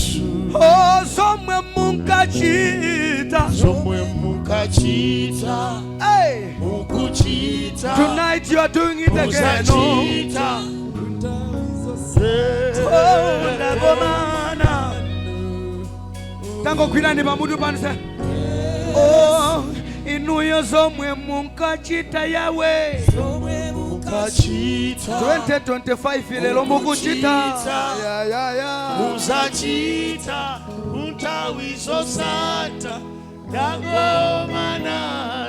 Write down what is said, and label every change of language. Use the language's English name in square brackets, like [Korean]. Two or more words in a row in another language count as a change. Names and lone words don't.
[Nyanja] Oh, somwe mukachita, somwe mukachita. Hey. Mukuchita. [English] Tonight you are doing it again. [Nyanja] Tango kwilani pamutu panisa. Oh, inuyo somwe mukachita yawe, somwe mukachita 2025 lelo mukuchita muzachita kunthawi zosatha ndakomananu.